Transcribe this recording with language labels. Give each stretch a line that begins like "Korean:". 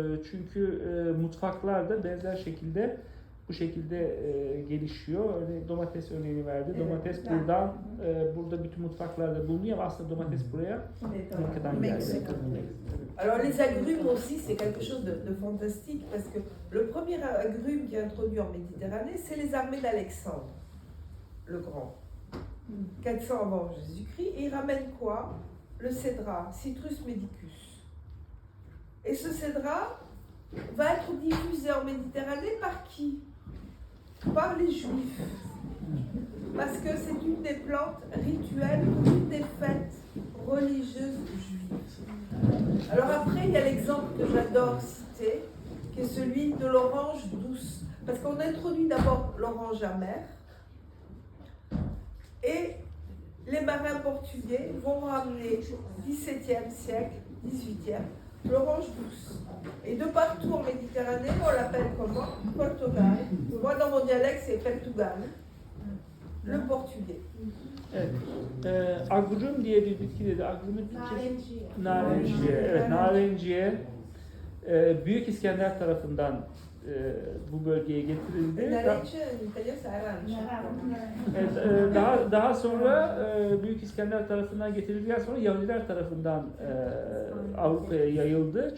Turkish: Çünkü mutfaklar da benzer şekilde bu şekilde gelişiyor. Örneğin domates örneğini verdi. Evet. Domates buradan, burada bütün mutfaklarda bulunuyor ama aslında domates buraya Amerika'dan geldi.
French: Alors les agrumes aussi, c'est quelque chose de fantastique parce que le premier agrume qui est introduit en Méditerranée, c'est les armées d'Alexandre le Grand, 400 avant Jésus-Christ, et il ramène quoi? Le cédrat, Citrus medicus. Et ce cédrat va être diffusé en Méditerranée par qui? Par les Juifs. Parce que c'est une des plantes rituelles, une des fêtes religieuses juives. Alors après, il y a l'exemple que j'adore citer, qui est celui de l'orange douce. Parce qu'on introduit d'abord l'orange amère, et les marins portugais vont ramener 17e siècle, 18e, l'orange douce. Et de partout en Méditerranée, on l'appelle comment? Portugal. Moi, dans mon dialecte, c'est Portugal. Le portugais.
Turkish: Evet. Agrum diye bir bitki dedi. Agrumun Türkçesi Narenciye. narenciye. Evet, narenciye. Büyük İskender tarafından bu bölgeye getirildi.
French: Narencia, en italien, c'est arancia.
Turkish: Evet, daha sonra Büyük İskender tarafından getirildiğinden sonra Yahudiler tarafından Avrupa'ya yayıldı.